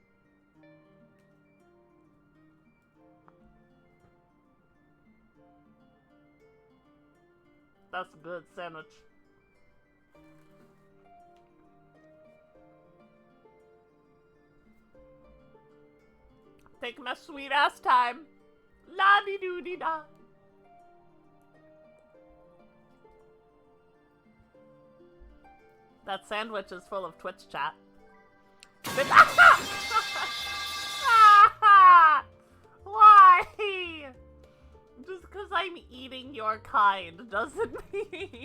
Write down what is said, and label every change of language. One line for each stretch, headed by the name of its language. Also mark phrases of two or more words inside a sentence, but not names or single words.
English: That's a good sandwich. Take my sweet ass time. La di doo di da. That sandwich is full of Twitch chat. Why? Just because I'm eating your kind doesn't mean...